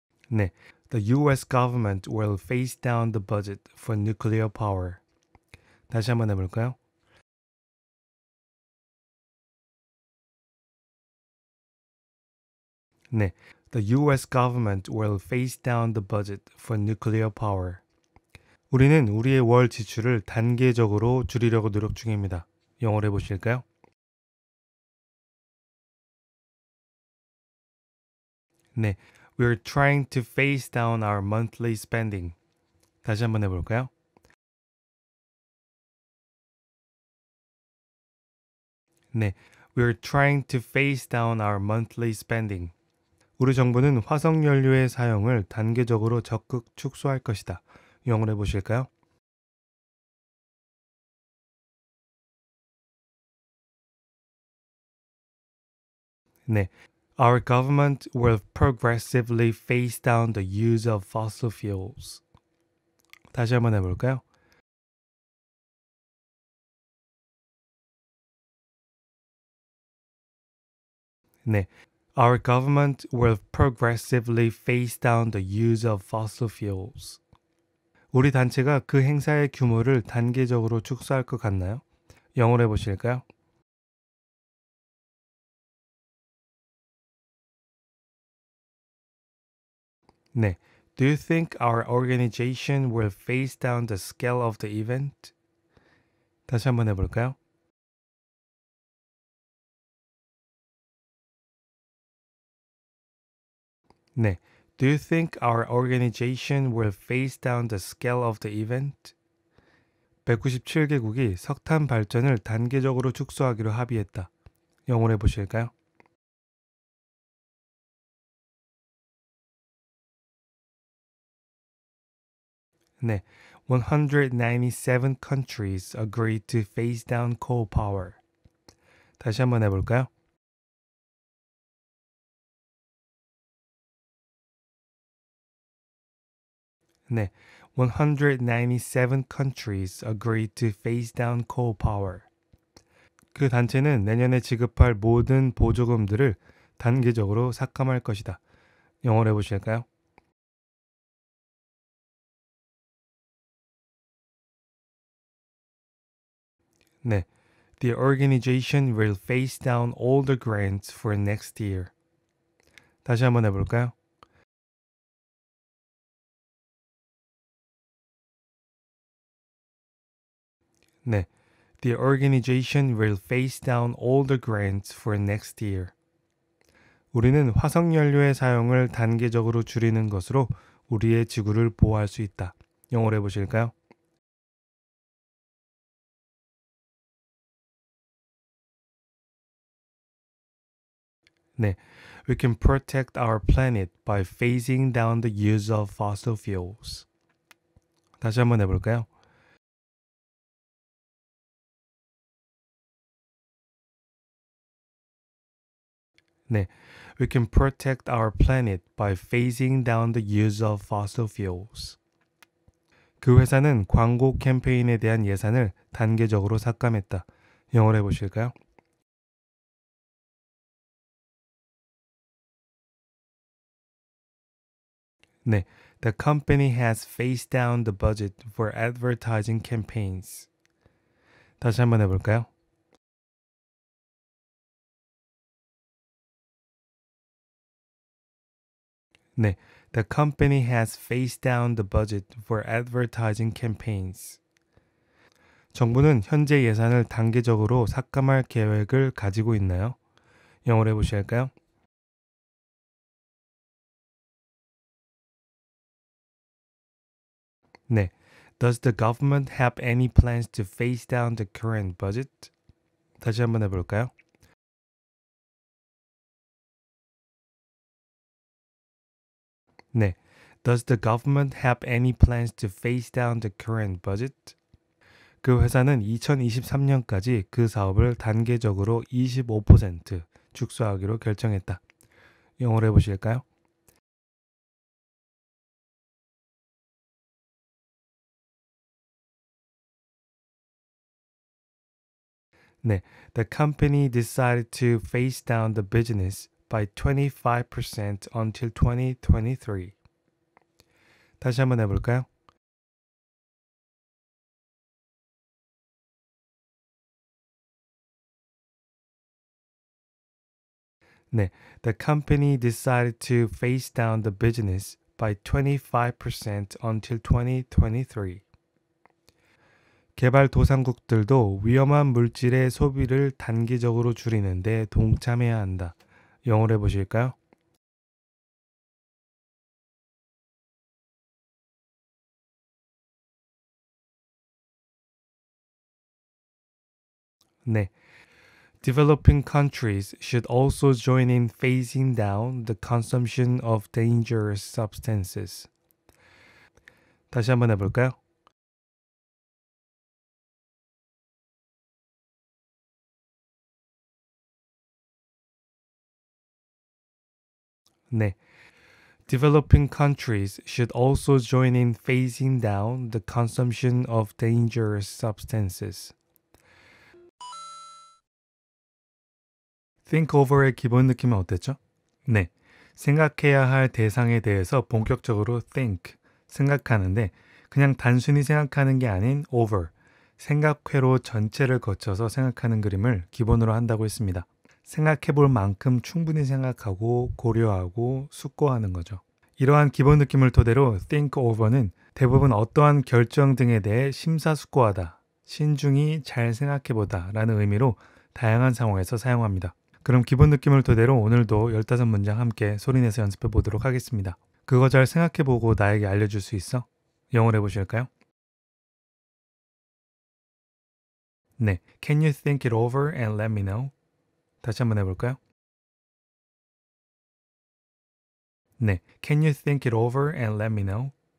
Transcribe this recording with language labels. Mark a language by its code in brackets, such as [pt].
[en] 네, the US government will phase down the budget for nuclear power. [ko] 다시 한번 해볼까요? [en] 네, the US government will phase down the budget for nuclear power. [ko] 우리는 우리의 월 지출을 단계적으로 줄이려고 노력 중입니다. 영어로 해보실까요? [en] 네, we're trying to phase down our monthly spending. [ko] 다시 한번 해볼까요? [en] 네, we're trying to phase down our monthly spending. [ko] 우리 정부는 화석연료의 사용을 단계적으로 적극 축소할 것이다. 영어로 해보실까요? [en] 네, our government will progressively phase down the use of fossil fuels. [ko] 다시 한번 해볼까요? [en] 네, our government will progressively phase down the use of fossil fuels. [ko] 우리 단체가 그 행사의 규모를 단계적으로 축소할 것 같나요? 영어로 해보실까요? 네. [en] Do you think our organization will phase down the scale of the event? [ko] 다시 한번 해볼까요? 네. [en] Do you think our organization will phase down the scale of the event? [ko] 197개국이 석탄 발전을 단계적으로 축소하기로 합의했다. 영어로 해보실까요? 네. [en] 197 countries agreed to phase down coal power. [ko] 다시 한번 해볼까요? 네. [en] 197 countries agreed to phase down coal power. [ko] 그 단체는 내년에 지급할 모든 보조금들을 단계적으로 삭감할 것이다. 영어로 해보실까요? 네. [en] The organization will phase down all the grants for next year. [ko] 다시 한번 해볼까요? 네. [en] The organization will phase down all the grants for next year. [ko] 우리는 화석연료의 사용을 단계적으로 줄이는 것으로 우리의 지구를 보호할 수 있다. 영어로 해보실까요? 네. [en] We can protect our planet by phasing down the use of fossil fuels. [ko] 다시 한번 해볼까요? 네. [en] We can protect our planet by phasing down the use of fossil fuels. [ko] 그 회사는 광고 캠페인에 대한 예산을 단계적으로 삭감했다. 영어로 해보실까요? 네. [en] The company has phased down the budget for advertising campaigns. [ko] 다시 한번 해볼까요? 네. [en] The company has phased down the budget for advertising campaigns. [ko] 정부는 현재 예산을 단계적으로 삭감할 계획을 가지고 있나요? 영어로 해보실까요? 네. [en] Does the government have any plans to phase down the current budget? [ko] 다시 한번 해볼까요? 네. [en] Does the government have any plans to phase down the current budget? [ko] 그 회사는 2023년까지 그 사업을 단계적으로 25% 축소하기로 결정했다. 영어로 해보실까요? 네. [en] The company decided to phase down the business by 25% until 2023. [ko] 다시 한번 해볼까요? 네. [en] The company decided to phase down the business by 25% until 2023. [ko] 개발도상국들도 위험한 물질의 소비를 단기적으로 줄이는데 동참해야 한다. 영어로 해보실까요? 네. [en] Developing countries should also join in phasing down the consumption of dangerous substances. [ko] 다시 한번 해볼까요? 네. [en] Developing countries should also join in phasing down the consumption of dangerous substances. [ko] Think over의 기본 느낌은 어땠죠? 네. 생각해야 할 대상에 대해서 본격적으로 think, 생각하는데 그냥 단순히 생각하는 게 아닌 over, 생각회로 전체를 거쳐서 생각하는 그림을 기본으로 한다고 했습니다. 생각해 볼 만큼 충분히 생각하고 고려하고 숙고하는 거죠. 이러한 기본 느낌을 토대로 think over는 대부분 어떠한 결정 등에 대해 심사숙고하다, 신중히 잘 생각해보다 라는 의미로 다양한 상황에서 사용합니다. 그럼 기본 느낌을 토대로 오늘도 15문장 함께 소리내서 연습해 보도록 하겠습니다. 그거 잘 생각해 보고 나에게 알려줄 수 있어? 영어로 해보실까요? 네. [en] Can you think it over and let me know? [ko] 다시 한번 해볼까요? 네. [en] Can you think it over and let me know?